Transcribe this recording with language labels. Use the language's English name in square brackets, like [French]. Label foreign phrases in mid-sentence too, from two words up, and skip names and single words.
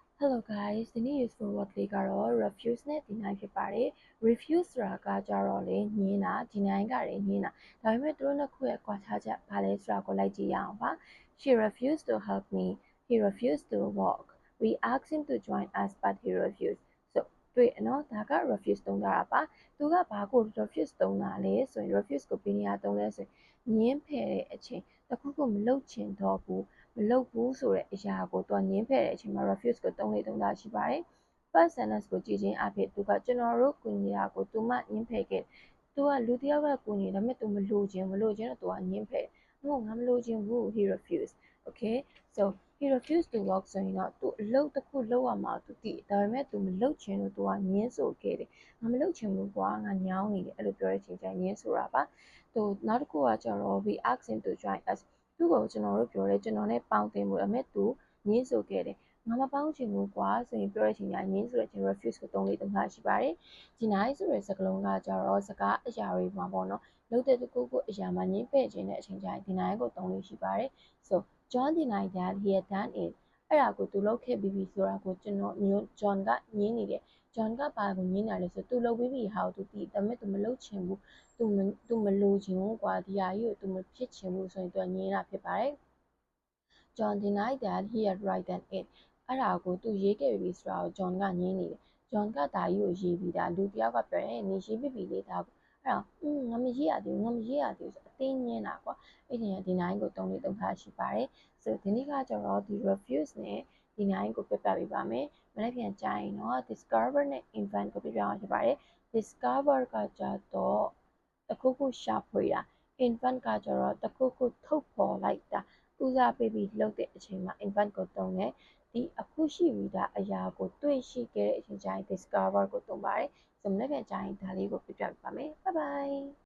[English] Hello guys [Burmese] ဒီနေ့ [English] useful word [Burmese] လေးကတော့ refuse နဲ့ deny ဖြစ်ပါတယ် refuse ဆိုတာကကြတော့လေညင်းတာ deny ကလည်းညင်းတာဒါပေမဲ့သူတို့နှစ်ခုရဲ့ကွာခြားချက်ဘာလဲဆိုတာကိုလိုက်ကြည့်ရအောင်ပါ [English] She refused to help me he refused to walk we asked him to join us but he refused so [Burmese] တွေ့နော်ဒါက refuse သုံးတာပါသူကဘာကို refuse သုံးတာလဲဆိုရင် refuse ကိုဘယ်နေရာသုံးလဲဆိုရင်ည င်းဖယ်တဲ့အချိန်တစ်ခုခုမလုပ်ချင်တော့ဘူးမလုပ်ဘူးဆိုတဲ့အရာကိုသူကငင်းဖယ်တဲ့အချိန်မှာ refuse ကိုသုံးလေသုံးတာရှိပါတယ် [English] first sentence [Burmese] ကိုကြည့်ခြင်းအဖြစ်သူကကျွန်တော်တို့ကူညီတာကိုသူမငင်းဖယ်ခဲ့သူကလူတစ်ယောက်ကကူညီဒါပေမဲ့သူမလိုချင်တော့သူကငင်း ဖယ်ငါမလိုချင်ဘူး [English] he refused okay so he refused to work [Burmese] ဆိုရင်တော့သူအလုပ်တစ်ခုလုပ်ရမှာသူသိဒါပေမဲ့သူမလုပ်ချင်လို့သူကငင်းဆိုခဲ့တယ်ငါမလုပ်ချင်ဘူးကွာငါညောင်းနေတယ်အဲ့လိုပြော တဲ့အချိန်ကျရင်ငင်းဆိုတာပါသူနောက်တစ်ခုကကျတော့ [English] we asked him to join us [Burmese] သူ့ကိုကျွန်တော်တို့ပြောတယ်ကျွန်တော်နဲ့ပေါင်းသင်းမှုအမေသူငင်းဆိုခဲ့တယ်ငါမပေါ င်းချင်ဘူးကွာဆိုရင်ပြောတဲ့အချိန်ညာငင်းဆိုတဲ့အချိန် refuse ကိုသုံးလေးသုံးတာရှိပါတယ် deny ဆိုတဲ့စကားလုံးကကြတော့စကားအရာတွေမှာပေါ့နော်လုပ်တဲ့တခုခုအရာမှာငင်းပယ်ခြင်းတဲ့အချိန်ကျရင် deny ကိုသုံးလို့ရှိပါတယ် [English] so John denied that he had done it [Burmese] အဲ့ဒါကိုသူလုပ်ခဲ့ပြီးပြီဆိုတာကိုကျွန်တော်John ကငင်းနေတယ် John ကဘာကိုငင်းတာလဲဆိုသူလုပ်ပြီးပြီဟာကိုသူသိဒါပေမဲ့သူမလုပ်ချင်ဘူးသူမလိုချင်ဘူးကွာဒီဟာကြီးကိုသူမဖြစ်ချင်ဘူးဆိုရင်သူငင်းတာဖြစ်ပါတယ် [English] John denied that he had written it [Burmese] အဲ့ဒါကိုသူရေးခဲ့ပြီဆိုတာကို John ကငင်းနေတယ် John ကဒါကြီးကိုရေးပြီးတာလူတစ်ယောက်ကပြောတယ်နေ ရေးပြီးပြီလေဒါကိုအဲ့တော့ငါမရေးရသေးဘူးဆိုအတင်းငင်းတာကွာအဲ့ဒီ deny ကိုသုံးလေးသုံးထား ရှိပါတယ် so ဒီနေ့ကကျတော့ဒီ refuse နဲ့ deny ကိုပြပြပေးပါမယ်မနေ့ပြန်ကြရင်တော့ discover နဲ့ invent ကိုပြပြအောင်ဖြစ်ပါတယ် discover ကကြတော့တခုခုရှာဖွေတာ invent ကကြတော့တခုခုထုတ်ဖော်လိုက်တာဦးစားပေးပြီးလုပ်တဲ့အချိန်မှာ invent ကိုသုံးတယ်ဒီအခုရှိပြီးသားအရာကိုတွေ့ရှိခဲ့တဲ့အချိန်ကျရင် discover ကိုသုံးပါတယ်ဆိုမနေ့ပြန်ကြရင်ဒါလေးကိုပြပြပေးပါမယ် [English] bye bye